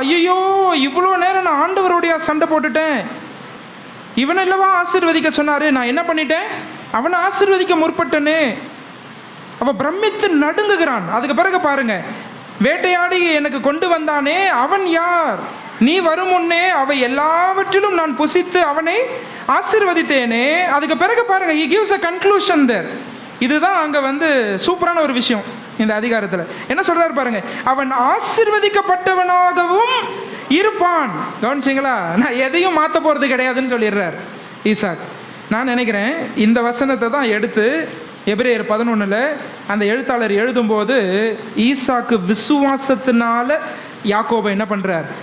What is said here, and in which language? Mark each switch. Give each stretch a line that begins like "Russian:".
Tamil: ஐயோ, இவ்வளோ நேரம் நான் ஆண்டவரோடைய சண்டை போட்டுட்டேன். இவனை இல்லவா ஆசீர்வதிக்க சொன்னாரு, நான் என்ன பண்ணிட்டேன்? அவனை ஆசீர்வதிக்க முற்பட்டனே. அவன் பிரமித்து நடுங்குகிறான். அதுக்கு பிறகு பாருங்க, வேட்டையாடி எனக்கு கொண்டு வந்தானே அவன் யார்? நீ வரும் முன்னே அவை எல்லாவற்றிலும் நான் புசித்து அவனை ஆசீர்வதித்தேனே. அதுக்கு பிறகு பாருங்க,
English: he gives a conclusion there.
Tamil: இதுதான் அங்கே சூப்பரான ஒரு விஷயம் இந்த அதிகாரத்தில். என்ன சொல்கிறார் பாருங்க, அவன் ஆசீர்வதிக்கப்பட்டவனாகவும் இருப்பான். கவனிச்சிங்களா? நான் எதையும் மாற்ற போகிறது கிடையாதுன்னு சொல்லிடுறார் ஈசாக். நான் நினைக்கிறேன் இந்த வசனத்தை தான் எடுத்து எபிரேயர் 11 அந்த எழுத்தாளர் எழுதும்போது ஈசாக்கு விசுவாசத்தினால யாக்கோபை என்ன பண்ணுறார்?